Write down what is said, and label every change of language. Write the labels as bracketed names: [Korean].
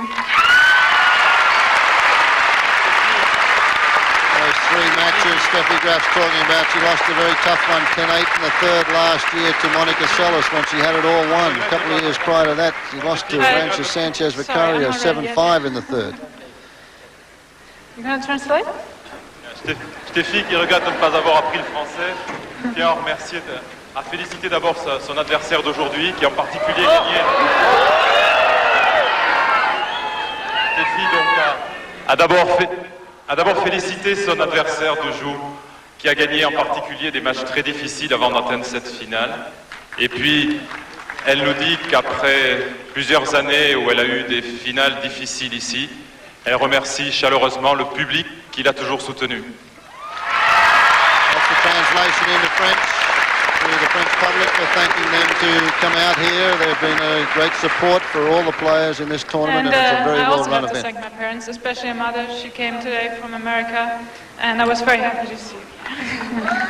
[English] Those three matches Steffi Graf's talking about, she lost a very tough one, 10-8 in the third last year to Monica Seles when she had it all won. A couple of years prior to that, she lost to Rancha Sanchez Vicario 7-5 in the third. You gonna translate? [French] Steffi, qui regrette de ne pas avoir appris le français, tient à féliciter d'abord son adversaire d'aujourd'hui, qui en particulier gagné. Steffi donc a d'abord félicité son adversaire de jour, qui a gagné en particulier des matchs très difficiles avant d'atteindre cette finale. Et puis, elle nous dit qu'après plusieurs années où elle a eu des finales difficiles ici, elle remercie chaleureusement le public qui l'a toujours soutenu. [English] That's the translation into French to the French public. We're thanking them to come out here. They've been a great support for all the players in this tournament, and it's a very well-run event. I also have to thank my parents, especially my mother. She came today from America, and I was very happy to see her.